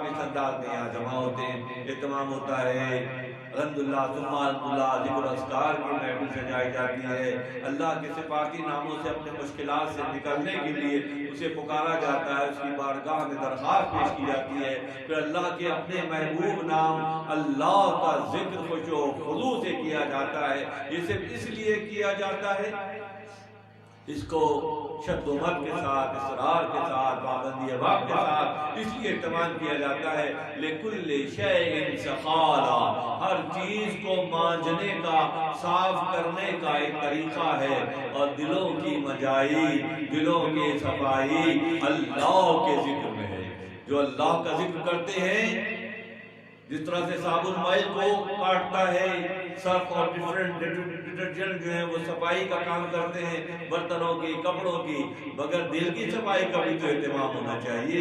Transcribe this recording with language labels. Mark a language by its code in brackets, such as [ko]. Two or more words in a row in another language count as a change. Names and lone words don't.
[ur] اس انداز میں یہاں جمع ہوتے ہیں، اہتمام ہوتا ہے، [ar] الحمدللہ ثم الحمدللہ [ur] ذکر اذکار کی محفل سجائی جاتی ہے، اللہ کے صفاتی ناموں سے اپنے مشکلات سے نکلنے کے لیے اسے پکارا جاتا ہے، اس کی بارگاہ میں درخواست پیش کی جاتی ہے، پھر اللہ کے اپنے محبوب نام اللہ کا ذکر خشوع و خضوع سے کیا جاتا ہے۔ یہ صرف اس لیے کیا جاتا ہے، اس کو شد و مد کے ساتھ، اصرار کے ساتھ، پابندی وقت کے ساتھ اس لیے اہتمام کیا جاتا ہے [ar] لِكُلِّ شَيْءٍ سَخَالًا، [ur] ہر چیز کو مانجنے کا، صاف کرنے کا ایک طریقہ ہے، اور دلوں کی مجائی، دلوں کی صفائی اللہ کے ذکر میں ہے۔ جو اللہ کا ذکر کرتے ہیں جس طرح سے صابن مائل کو کاٹتا ہے، سرف اور [en] different detergent [ur] جو ہیں وہ صفائی کا کام کرتے ہیں برتنوں کی، کپڑوں کی، مگر دل کی صفائی کا بھی تو اہتمام ہونا چاہیے۔